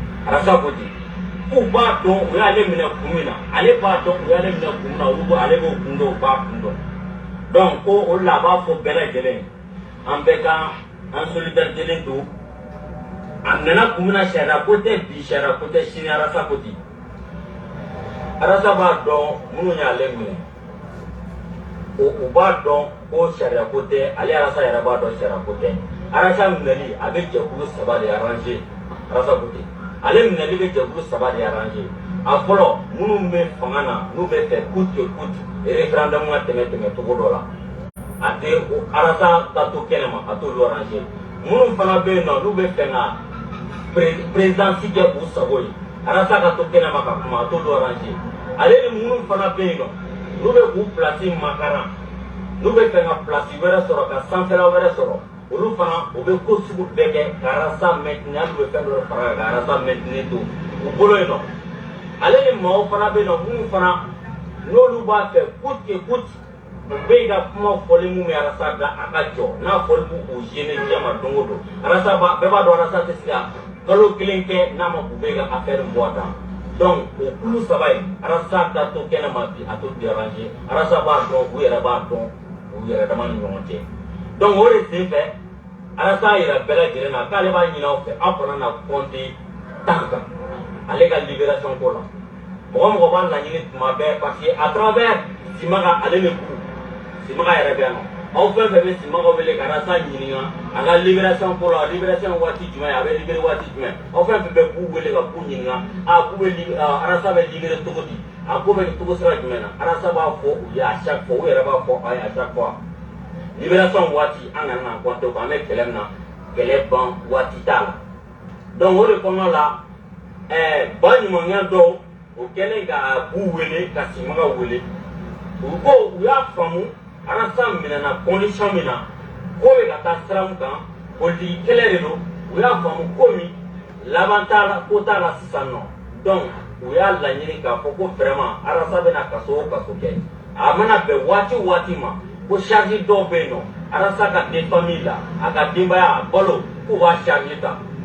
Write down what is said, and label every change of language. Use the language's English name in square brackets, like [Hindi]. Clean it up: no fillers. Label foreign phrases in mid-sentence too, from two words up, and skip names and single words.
[Bambara] arasa ko di u b'a dɔn u y'ale minɛ kun min na ale b'a dɔn u y'ale minɛ kun min na olu ale b'o kun dɔn u b'a kun dɔn donc ko o la a b'a fɔ bɛɛ lajɛlen an bɛɛ ka an solidarité don a nana kun min na sariya ko tɛ bi sariya ko tɛ sini arasa ko di arasa b'a dɔn minnu y'ale minɛ u b'a dɔn ko sariya ko tɛ ale arasa yɛrɛ b'a dɔn sariya ko tɛ arasa minɛli a bɛ jɛkulu 3 [French] de arranger [Bambara] arasa ko ten ale minɛli bɛ jɛkulu 3 de arranger a fɔlɔ minnu bɛ fanga na n'u bɛ fɛ [French] coûte que coûte [Bambara] référendum ka tɛmɛ cogo dɔ la a tɛ arasa ka to kɛnɛma a t'olu arranger minnu fana bɛ yen nɔ n'u bɛ fɛ ka présidence kɛ u sago ye arasa ka to kɛnɛma ka kuma a t'olu arranger ale ni minnu fana bɛ yen nɔ n'u bɛ k'u place makaran n'u bɛ fɛ ka place wɛrɛ sɔrɔ ka sanfɛla wɛrɛ sɔrɔ olu fana u bɛ ko sugu bɛɛ kɛ ka arasa maintenir hali u bɛ fɛn dɔ fara ka arasa maintenir to u bolo yen nɔ ale ni maaw fana bɛ yen nɔ minnu fana n'olu b'a fɛ [French] coûte que coûte [Bambara] u bɛ yen ka kuma fɔli mun bɛ arasa da a ka jɔ n'a fɔli b'u k'u gêner diɲɛ ma don o don arasa bɛɛ b'a dɔn arasa tɛ se ka kalo kelen kɛ n'a ma k'u bɛ ka affaire bɔ a dan donc o kulu 3 in arasa ka to kɛnɛma bi a to déranger arasa b'a dɔn u yɛrɛ b'a dɔn u yɛrɛ dama ni ɲɔgɔn cɛ donc o de sen fɛ arasa yɛrɛ bɛɛ lajɛlen na k'ale b'a ɲini aw fɛ aw kana na compter temps kan ale ka libération ko la mɔgɔ b'a laɲini tuma bɛɛ [French] parce que à travers [Bambara] Simaga ale de ku Simaga yɛrɛ bɛ yan nɔ aw fɛn fɛn bɛ Simaga wele ka arasa ɲininka a ka libération ko la libération waati jumɛn a bɛ libéré waati jumɛn aw fɛn fɛn bɛ k'u wele ka k'u ɲininka k'u bɛ arasa bɛ libéré cogo di a ko bɛ cogo sira jumɛn na arasa b'a fɔ u ye [French] à chaque fois [Bambara] u yɛrɛ b'a fɔ a ye [French] à chaque fois [Bambara] libération waati an kana na compter ko an bɛ kɛlɛ min na kɛlɛ ban waati t'a la donc o de kɔnɔna la ba ɲumanya dɔw o kɛlen ka b'u wele ka Simaga wele u ko u y'a faamu arasa minɛna condition min na ko bɛ ka taa sira min kan politiki kɛlɛ de don u y'a faamu ko min laban t'a la ko t'a la sisan nɔ donc u y'a laɲini k'a fɔ ko vraiment arasa bɛna kaso o kaso kɛ a mana bɛn waati o waati ma ko charge dɔw bɛ yen nɔ arasa ka den famille la a ka denbaya a balo k'u b'a charge ta